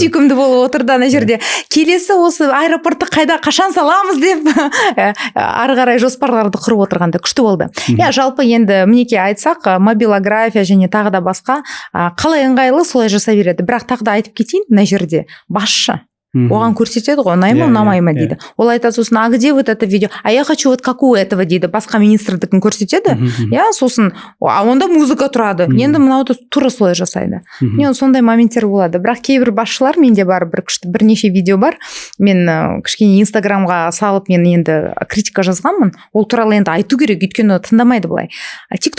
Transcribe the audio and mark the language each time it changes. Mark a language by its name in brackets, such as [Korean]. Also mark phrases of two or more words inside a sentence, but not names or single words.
[Kazakh] Сүйкімді болып отырды ана жерде. Келесі осы аэропортты қашан саламыз деп ары қарай жоспарларды құрып отырғанда күшті болды. Жалпы енді мінекей айтсақ, мобилография және тағы да басқа қалай ыңғайлы солай жасай береді. Бірақ тағы да айтып кетейін, мына жерде басшы оған көрсетеді ғой, ұнай ма, ұнамай ма дейді. Ол айтады, сосын, [Russian] а где вот это видео? А я хочу вот как у этого дейді. [Kazakh] Басқа министрдікін көрсетеді. Сосын, онда музыка тұрады. Енді мынауды тура солай жасайды. Сондай моменттер болады. Бірақ кейбір басшылар менде бар, бірнеше видео бар. Мен кішкене инстаграмға салып, мен енді критика жазғанмын. Ол туралы енді айту керек, өйткені тыңдамайды былай.